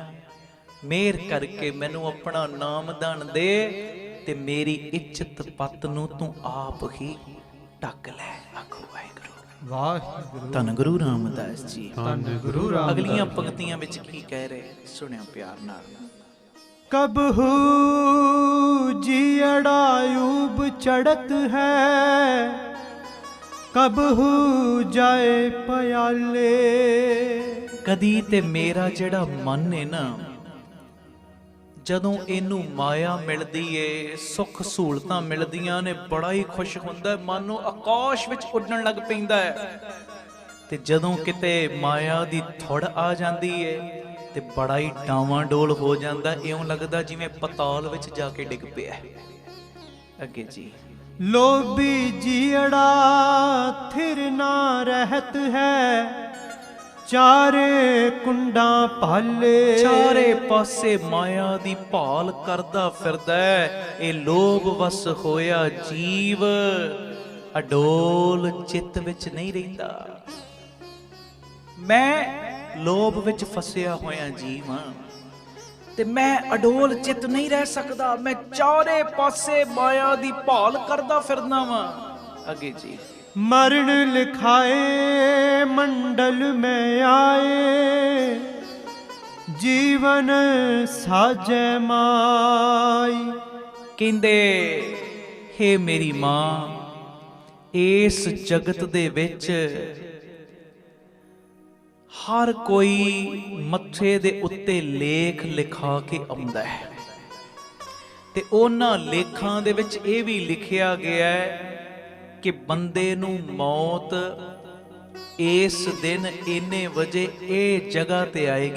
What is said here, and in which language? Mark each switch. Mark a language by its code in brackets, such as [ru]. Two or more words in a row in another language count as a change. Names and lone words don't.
[pa] ਮਿਹਰ ਕਰਕੇ ਮੈਨੂੰ ਆਪਣਾ ਨਾਮਦਾਨ ਦੇ ਤੇ ਮੇਰੀ ਇੱਜ਼ਤ ਪੱਤ ਨੂੰ ਤੂੰ ਆਪ ਹੀ ਢੱਕ ਲੈ। ਆਖੋ ਵਾਹਿਗੁਰੂ। ਵਾਹਿਗੁਰੂ। ਧੰਨ ਗੁਰੂ ਰਾਮਦਾਸ ਜੀ। ਧੰਨ ਗੁਰੂ ਰਾਮਦਾਸ। ਅਗਲੀਆਂ ਪੰਕਤੀਆਂ ਵਿੱਚ ਕੀ ਕਹਿ ਰਹੇ, ਸੁਣਿਓ ਪਿਆਰ ਨਾਲ। ਕਬਹੂ ਜੀਅੜਾ ਊਬ ਚੜ੍ਹਤ ਹੈ, ਕਬਹੂ ਜਾਏ ਪਿਆਲੇ। ਕਦੀ ਤੇ ਮੇਰਾ ਜਿਹੜਾ ਮਨ ਹੈ ਨਾ, ਜਦੋਂ ਇਹਨੂੰ ਮਾਇਆ ਮਿਲਦੀ ਏ, ਸੁੱਖ ਸਹੂਲਤਾਂ ਮਿਲਦੀਆਂ ਨੇ, ਬੜਾ ਹੀ ਖੁਸ਼ ਹੁੰਦਾ, ਮਨ ਨੂੰ ਆਕਾਸ਼ ਵਿੱਚ ਉੱਡਣ ਲੱਗ ਪੈਂਦਾ ਹੈ। ਤੇ ਜਦੋਂ ਕਿਤੇ ਮਾਇਆ ਦੀ ਥੁੜ ਆ ਜਾਂਦੀ ਏ ਤੇ ਬੜਾ ਹੀ ਡਾਵਾਂ ਡੋਲ ਹੋ ਜਾਂਦਾ, ਇਉਂ ਲੱਗਦਾ ਜਿਵੇਂ ਪਤਾਲ ਵਿੱਚ ਜਾ ਕੇ ਡਿੱਗ ਪਿਆ। ਅੱਗੇ ਜੀ। ਲੋਭੀ ਜੀਅੜਾ ਥਿਰ ਨਾ ਰਹਤ ਹੈ, ਚਾਰੇ ਕੁੰਡਾ ਭਾਲੇ। ਚਾਰੇ ਪਾਸੇ ਮਾਇਆ ਦੀ ਭਾਲ ਕਰਦਾ ਫਿਰਦਾ, ਇਹ ਲੋਭ ਵਸ ਹੋਇਆ ਜੀਵ ਅਡੋਲ ਚਿੱਤ ਵਿੱਚ ਨਹੀਂ ਰਹਿੰਦਾ। ਮੈਂ ਲੋਭ ਵਿੱਚ ਫਸਿਆ ਹੋਇਆ ਜੀਵ ਹਾਂ ਤੇ ਮੈਂ ਅਡੋਲ ਚਿੱਤ ਨਹੀਂ ਰਹਿ ਸਕਦਾ। ਮੈਂ ਚਾਰੇ ਪਾਸੇ ਮਾਇਆ ਦੀ ਭਾਲ ਕਰਦਾ ਫਿਰਦਾ ਵਾਂ। ਅੱਗੇ ਜੀ। ਮਰਣ ਲਿਖਾਏ ਮੰਡਲ ਮੇਂ ਆਏ, ਜੀਵਨ ਸਾਜੇ ਮਾਈ। ਕਹਿੰਦੇ ਹੇ ਮੇਰੀ ਮਾਂ, ਇਸ ਜਗਤ ਦੇ ਵਿੱਚ ਹਰ ਕੋਈ ਮੱਥੇ ਦੇ ਉੱਤੇ ਲੇਖ ਲਿਖਾ ਕੇ ਆਉਂਦਾ ਹੈ ਤੇ ਉਹਨਾਂ ਲੇਖਾਂ ਦੇ ਵਿੱਚ ਇਹ ਵੀ ਲਿਖਿਆ ਗਿਆ ਹੈ ਕਿ ਬੰਦੇ ਨੂੰ ਮੌਤ ਇਸ ਦਿਨ ਇੰਨੇ ਵਜੇ ਇਹ ਜਗ੍ਹਾ ਤੇ ਆਏਗੀ।